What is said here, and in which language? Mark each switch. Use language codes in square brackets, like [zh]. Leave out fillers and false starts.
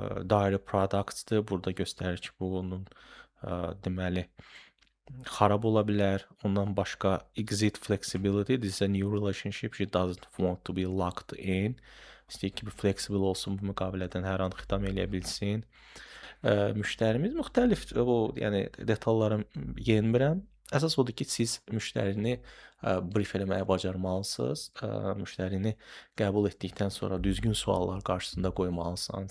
[az] Dairy products-dır. Burada göstərir ki, bunun deməli xarab ola bilər. Ondan başqa [en] exit flexibility, this is a new relationship, she doesn't want to be locked in. [az] İstəyir ki, bir flexible olsun, bu müqavilədən hər an xitam eləyə bilsin. Müştərimiz müxtəlif, yəni detallara yenmirəm. Əsas odur ki, siz müştərini brief eləməyə bacarmalısınız. Müştərini qəbul etdikdən sonra düzgün suallar qarşısında qoymalısan.